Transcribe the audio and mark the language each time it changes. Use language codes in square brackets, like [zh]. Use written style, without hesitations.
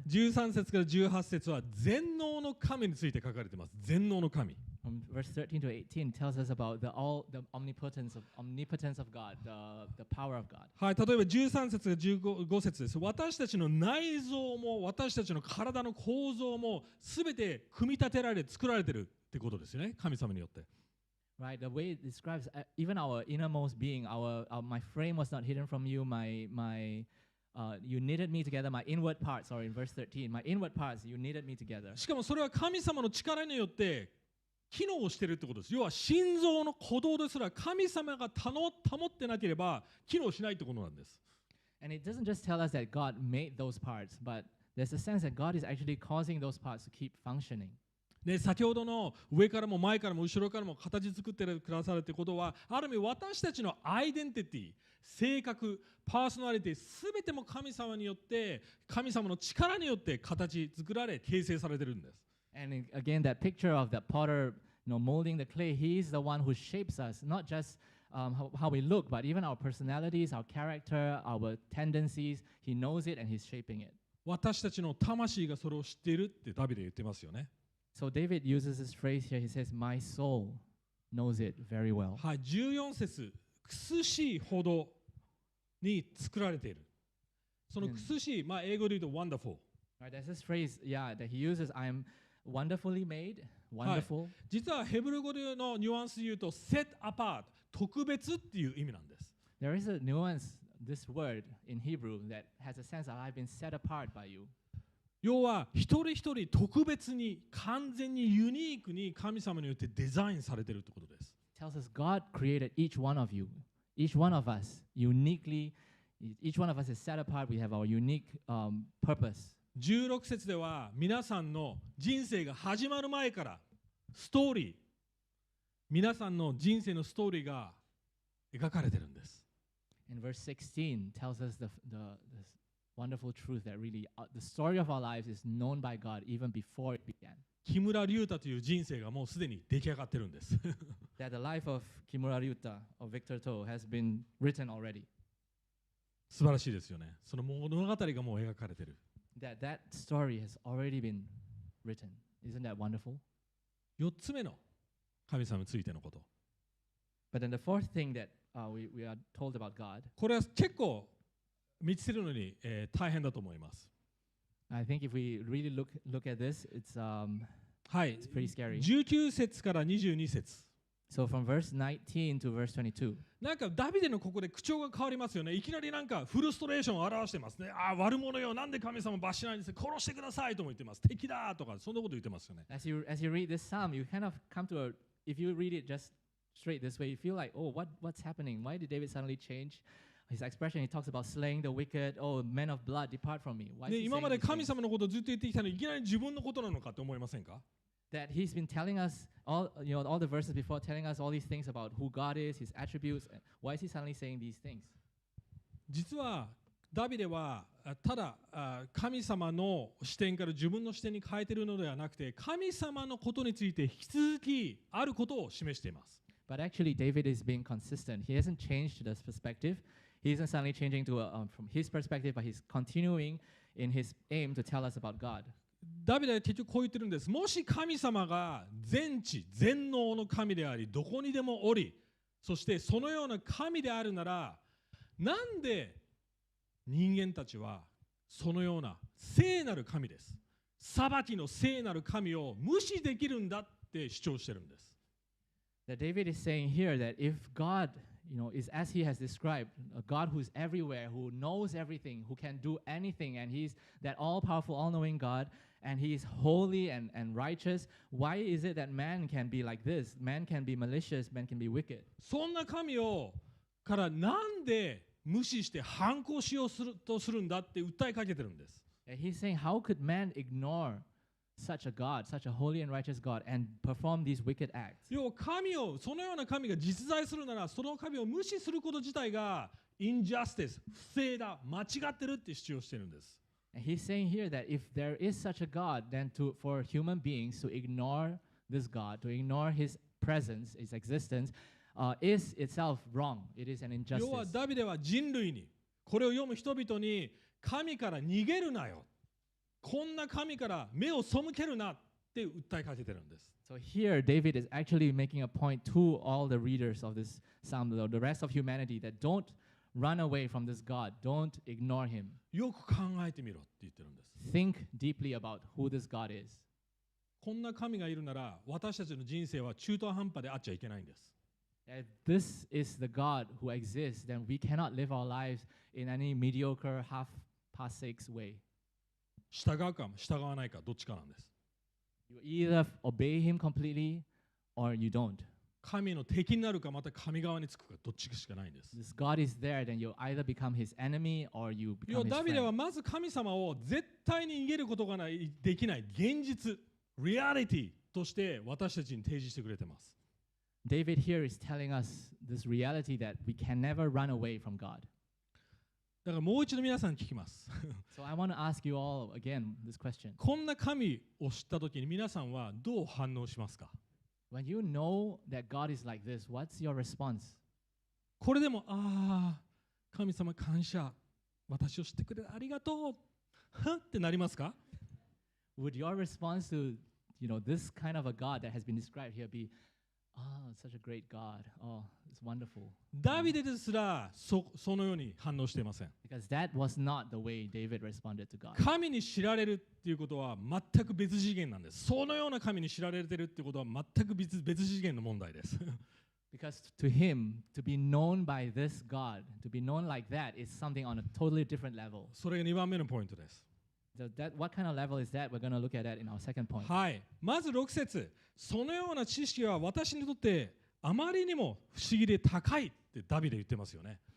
[ja] 13節から18節は全能の神について書かれています。全能の神。 [en] From verse 13 to 18 tells us about the omnipotence of God, the power of God. [ja] はい、例えば13節が15節です。私たちの内臓も私たちの体の構造もすべて組み立てられ作られているってことですよね。神様によって。 [en] Right, the way it describes even our innermost being, my frame was not hidden from you, you knitted me together, my inward parts, in verse 13, my inward parts, you knitted me together. [ja] しかもそれは神様の力によって機能しているってことです。要は心臓の鼓動ですら神様が保ってなければ機能しないってことなんです。 [en] And it doesn't just tell us that God made those parts, but there's a sense that God is actually causing those parts to keep functioning. [ja] で、先ほどの上からも前からも後ろからも形作ってくださるってことは、ある意味私たちのアイデンティティ、性格、パーソナリティ、すべても神様によって、神様の力によって形作られ、形成されているんです。 [en] And again, that picture of the potter, molding the clay, he is the one who shapes us, not just how we look, but even our personalities, our character, our tendencies. He knows it and he's shaping it. [ja] 私たちの魂がそれを知っているってダビデ言ってますよね。 [en] So David uses this phrase here. He says, "My soul knows it very well." [ja] はい、14節、苦しいほどに作られている。その苦しい、英語で言うと wonderful。 [en] Right, there's this phrase, that he uses. I'm wonderfully made, wonderful. [ja] はい、実はヘブル語のニュアンスで言うと [en] set apart、 [ja] 特別っていう意味なんです。 [en] There is a nuance, this word in Hebrew that has a sense that I've been set apart by you. [ja] 要は一人一人特別に完全にユニークに神様によってデザインされているということです。 [en] Tells us God created each one of you, each one of us uniquely. Each one of us is set apart. We have our unique purpose. [ja] 16節では皆さんの人生が始まる前からストーリー、皆さんの人生のストーリーが描かれているんです。 [en] And verse 16 tells us the wonderful truth that really the story of our lives is known by God even before it began. [ja] 木村隆太という人生がもうすでに出来上がってるんです。 [en] That the life of Kimura Ryuta or Victor To has been written already. [ja] 素晴らしいですよね。その物語がもう描かれてる。 [en] That story has already been written. Isn't that wonderful? [ja] 4つ目の神様についてのこと。 [en] But then the fourth thing that we are told about God. [ja] これは結構見つけるのに、大変だと思います。 [en] I think if we really look at this, it's pretty scary. [ja] 19節から22節。 [en] So from verse 19 to verse 22. [ja] なんかダビデのここで口調が変わりますよね。いきなりなんかフルストレーションを表してますね。悪者よ、なんで神様罰しないんですか、殺してくださいとも言ってます。敵だとかそんなこと言ってますよね。 [en] As you read this psalm, you kind of come to if you read it just straight this way, you feel like, oh, what's happening? Why did David suddenly change his expression? He talks about slaying the wicked. Oh, men of blood, depart from me. Why is he saying [ja] 今まで [en] these [ja] 神 [en] things? [ja] 様のことをずっと言ってきたのにいきなり自分のことなのかって思いませんか？ [en] That he's been telling us all the verses before, telling us all these things about who God is, His attributes. Why is he suddenly saying these things? [ja] 実はダビデはただ神様の視点から自分の視点に変えているのではなくて、神様のことについて引き続きあることを示しています。 [en] But actually, David is being consistent. He hasn't changed this perspective. He isn't suddenly changing to from his perspective, but he's continuing in his aim to tell us about God. [ja] ダビデは結局こう言ってるんです。もし神様が全知全能の神であり、どこにでもおり、そしてそのような神であるなら、なんで人間たちはそのような聖なる神です、裁きの聖なる神を無視できるんだって主張してるんです。 [en] That David is saying here that if God is as he has described, a God who's everywhere, who knows everything, who can do anything, and he's that all-powerful, all-knowing God, and he is holy and righteous. Why is it that man can be like this? Man can be malicious, man can be wicked. [ja] そんな神をからなんで無視して反抗しようとするんだって訴えかけてるんです。 [en] And he's saying, how could man ignore such a God, such a holy and righteous God, and perform these wicked acts? [ja] 要はそのような神が実在するなら、その神を無視すること自体がinjustice、不正だ、間違ってるって主張してるんです。 [en] And he's saying here that if there is such a God, then for human beings to ignore this God, to ignore his presence, his existence, is itself wrong. It is an [ja] 要は [en] injustice. [ja] ダビデは人類に、これを読む人々に、神から逃げるなよ。こんな神から目を背けるなって訴えかけてるんです。 [en] So here, David is actually making a point to all the readers of this psalm, the rest of humanity, that don't run away from this God. Don't ignore him. [ja] よく考えてみろって言ってるんです。 [en] Think deeply about who this God is. [ja] こんな神がいるなら、私たちの人生は中途半端であっちゃいけないんです。 [en] If this is the God who exists, then we cannot live our lives in any mediocre, half-past-six way. [ja] 従うか従わないかどっちかなんです。 [en] You either obey him completely or you don't. [ja] 神の敵になるかまた神側につくかどっちしかないんです。 [en] This God is there, then you either become his enemy or you [ja] 要は [en] become [ja] ダ [en] his [ja] ビデは [en] friend. [ja] まず神様を絶対に逃げることができない現実、リアリティとして私たちに提示してくれています。 [en] David here is telling us this reality that we can never run away from God. [ja] だからもう一度皆さんに聞きます。 [en] So I want to ask you all again this question. [ja] こんな神を知ったときに皆さんはどう反応しますか？ [en] When you know that God is like this, what's your response? [ja] これでも、神様感謝、私を知ってくれてありがとう、はってなりますか？ [en] Would your response to, this kind of a God that has been described here be, such a great God. Oh, it's wonderful. [ja] ダビデですらそのように反応していません。 [en] Because that was not the way David responded to God. [ja] 神に知られるっていうことは全く別次元なんです。そのような神に知られてるっていうことは全く別次元の問題です。 [en] Because to him, to be known by this God, to be known like that is something on a totally different level. [ja] それが2番目のポイントです。 [en] What kind of level is that? We're going to look at that in our second point. [ja] はい。まず6節。そのような知識は私にとってあまりにも不思議で高いってダビデ言ってますよね。